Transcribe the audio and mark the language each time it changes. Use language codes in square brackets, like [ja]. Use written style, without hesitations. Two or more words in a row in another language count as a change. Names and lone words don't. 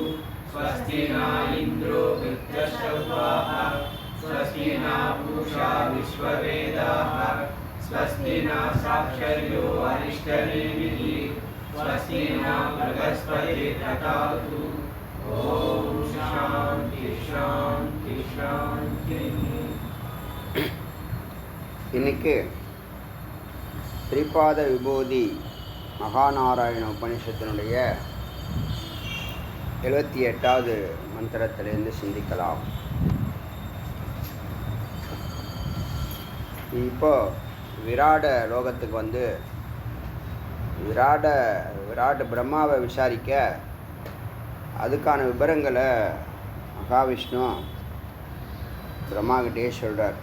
[sa] स्वस्ति न इन्द्रो वृद्धश्रवाः स्वस्ति न पूषा विश्ववेदाः स्वस्ति न साक्षर्यो अरिष्टनेमिः स्वस्ति न बृहस्पतिर्दधातु। ओम शांति शांति शांति। [ta] இன்னைக்கு ஸ்ரீபாத விபூதி மகாநாராயண உபனிஷத்தினுடைய 78வது மந்திரத்திலிருந்து சிந்திக்கலாம். இப்போ விராட லோகத்துக்கு வந்து விராட பிரம்மாவை விசாரிக்க அதுக்கான விவரங்களை மகாவிஷ்ணு பிரம்மாகிட்டே சொல்கிறார்.